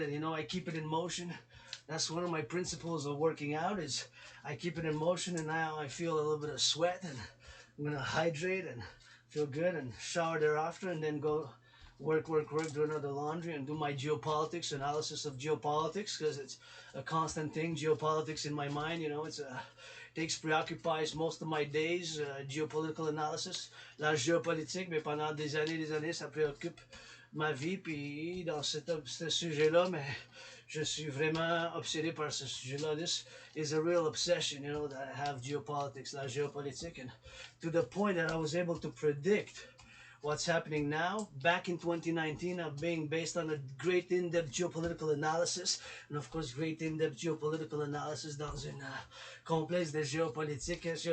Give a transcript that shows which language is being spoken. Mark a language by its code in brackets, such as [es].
[en] And you know, I keep it in motion. That's one of my principles of working out, is I keep it in motion, and now I feel a little bit of sweat, and I'm gonna hydrate and feel good and shower thereafter, and then go work, do another laundry, and do my geopolitics analysis of geopolitics, because it's a constant thing. Geopolitics in my mind, you know, preoccupies most of my days. Geopolitical analysis, [fr] la géopolitique, mais pendant des années, ça préoccupe ma vie. Puis dans ce sujet-là, mais je suis vraiment obsédé par ce sujet-là. [en] This is a real obsession, you know, that I have geopolitics, [fr] la géopolitique, [en] and to the point that I was able to predict what's happening now back in 2019, being based on a great in-depth geopolitical analysis, and of course great in-depth geopolitical analysis [fr] dans une complexe de géopolitique.